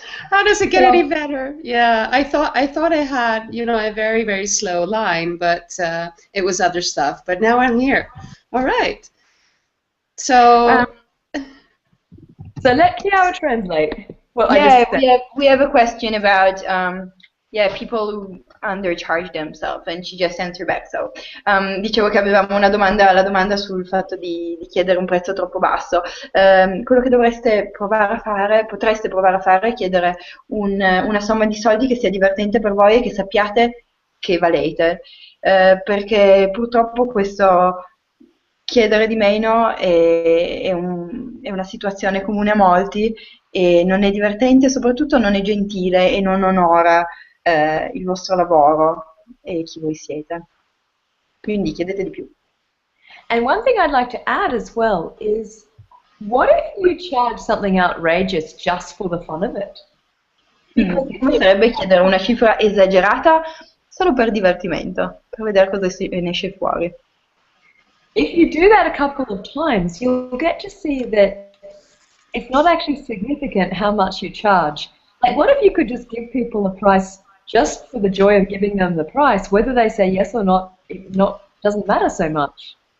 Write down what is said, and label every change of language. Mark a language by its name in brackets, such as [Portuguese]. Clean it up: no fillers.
[English] How does it get any better? Yeah, I thought I had, a very, very slow line, but it was other stuff. But now I'm here. All right. So, So let Kiara translate what I Yeah, just said. we have a question about people who undercharge themselves, and she just answered back. [Italian] So, dicevo che avevamo la domanda sul fatto di chiedere un prezzo troppo basso. Quello che potreste provare a fare è chiedere una somma di soldi che sia divertente per voi e che sappiate che valete, perché purtroppo questo chiedere di meno è una situazione comune a molti e non è divertente, soprattutto non è gentile e non onora il vostro lavoro e chi voi siete. Quindi chiedete di più. [English] And one thing I'd like to add as well is, what if you charge something outrageous just for the fun of it? [Italian] Come sarebbe chiedere una cifra esagerata solo per divertimento, per vedere cosa ne esce fuori. [English] If you do that a couple of times, you'll get to see that it's not actually significant how much you charge. Like, what if you could just give people a price just for the joy of giving them the price? Whether they say yes or not, doesn't matter so much.